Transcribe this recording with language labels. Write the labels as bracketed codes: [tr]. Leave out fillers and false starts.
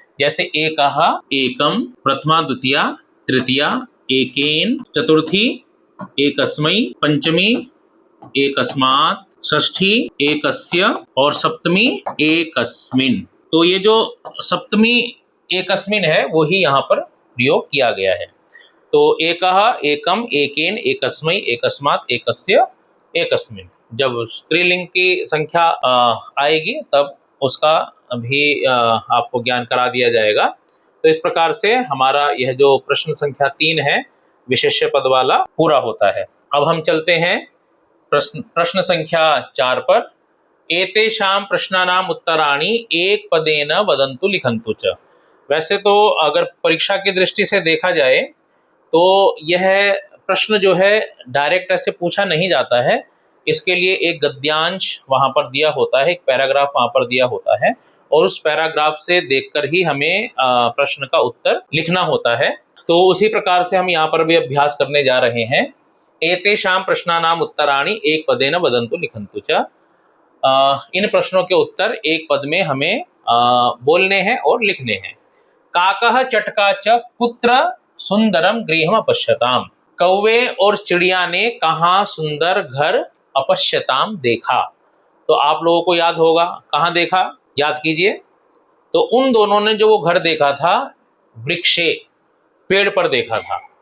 [sa] जैसे एकः, एकम, प्रथमा, द्वितीया, तृतीया, एकेन, चतुर्थी, एकस्मै, पंचमी, एकस्मात्, षष्ठी, एकस्य और सप्तमी एकस्मिन। [hi] तो ये जो सप्तमी एकस्मिन है वो ही यहाँ पर प्रयोग किया गया है। [sa] तो एकः, एकम, एकेन, एकस्मै, एकस्मात्, एकस्य, एकस्मिन। [hi] जब स्त्रीलिंग की संख्या आएगी तब उसका भी आपको ज्ञान करा दिया जाएगा। तो इस प्रकार से हमारा यह जो प्रश्न संख्या 3 है विशेष्य पद वाला पूरा होता है। अब हम चलते हैं प्रश्न संख्या 4 पर। [sa] एतेषां प्रश्नानाम् उत्तराणि एक पदेन वदन्तु लिखन्तु च। [hi] वैसे तो अगर परीक्षा की दृष्टि से देखा जाए तो यह प्रश्न जो है डायरेक्ट ऐसे पूछा नहीं जाता है, इसके लिए एक गद्यांश वहाँ पर दिया होता है, एक पैराग्राफ वहाँ पर दिया होता है और उस पैराग्राफ से देखकर ही हमें प्रश्न का उत्तर लिखना होता है। तो उसी प्रकार से हम यहाँ पर भी अभ्यास करने जा रहे हैं। [sa] एतेषां प्रश्नानाम् उत्तराणि एक पदेन वदन्तु लिखन्तु च। [hi] इन प्रश्नों के उत्तर एक पद में हमें बोलने हैं और लिखने हैं। [sa] काकः चटका च कुत्र सुंदरम गृहम अपश्यताम। [hi] कौवे और चिड़िया ने कहाँ सुंदर घर अपश्यताम देखा। तो आप लोगों को याद होगा कहाँ देखा, याद कीजिए। तो उन दोनों ने जो वो घर देखा था वृक्षे, पेड़ पर देखा था।